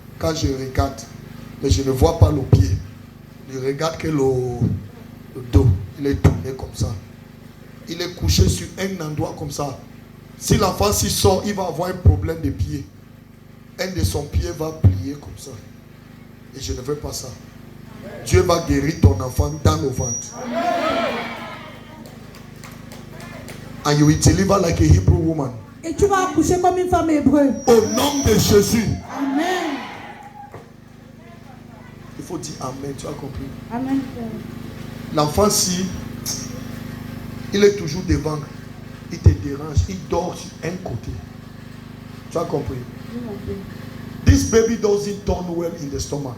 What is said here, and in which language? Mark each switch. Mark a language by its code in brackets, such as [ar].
[fr] Quand je regarde, mais je ne vois pas le pied. Je regarde que le dos, il est tourné comme ça. Il est couché sur un endroit comme ça. Si l'enfant s'y sort, il va avoir un problème de pied. Un de son pied va plier comme ça. Et je ne veux pas ça. Dieu va guérir ton enfant dans le ventre. [en] And you will deliver like a Hebrew woman. [fr] Et tu vas accoucher comme une femme hébreu. Au nom de Jésus. Amen. Il faut dire Amen, tu as compris. Amen. L'enfant, si il est toujours devant, il te dérange, il dort sur un côté. Tu as compris? [en] This baby doesn't turn well in the stomach.